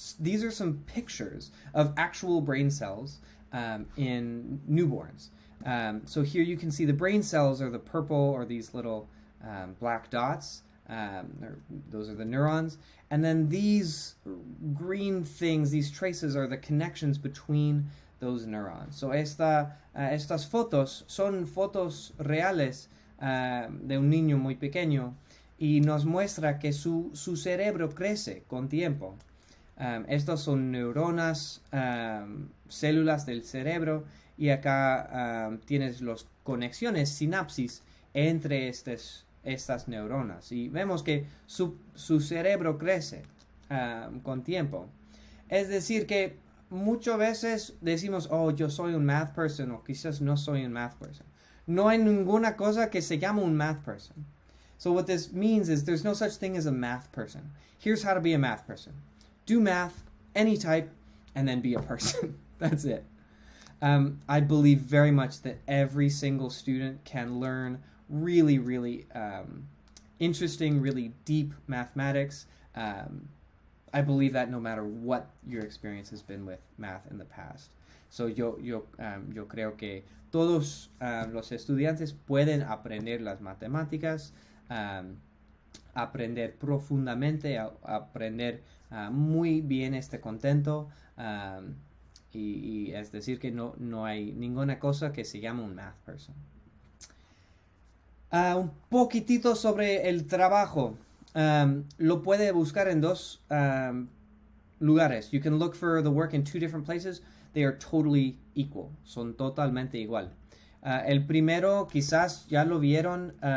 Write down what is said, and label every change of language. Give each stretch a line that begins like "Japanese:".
English: These are some pictures of actual brain cells in newborns. So here you can see the brain cells are the purple or these little black dots. Those are the neurons. And then these green things, these traces, are the connections between those neurons.
Spanish: So estas fotos son fotos reales de un niño muy pequeño y nos muestra que su cerebro crece con tiempo. Estas son neuronas, células del cerebro, y acá tienes las conexiones, sinapsis, entre estas neuronas. Y vemos que su cerebro crece con tiempo. Es decir que muchas veces decimos, oh, yo soy un
English: math person,
Spanish: o quizás no soy un math person. No hay ninguna cosa que se llama un
English: math person. So what this means is there's no such thing as a math person. Here's how to be a math person. Do math, any type, and then be a person. That's it. I believe very much that every single student can learn really, really interesting, really deep mathematics. I believe that no matter what your experience has been with math in the past.
Spanish: So yo creo que todos los estudiantes pueden aprender las matemáticas, aprender profundamente, aprender muy bien este contento, y es decir que no hay ninguna cosa que se llama un
English: math person.
Spanish: Un poquitito sobre el trabajo. Lo puede buscar en dos lugares.
English: You can look for the work in two different places. They are totally equal.
Spanish: Son totalmente igual. El primero, quizás ya lo vieron.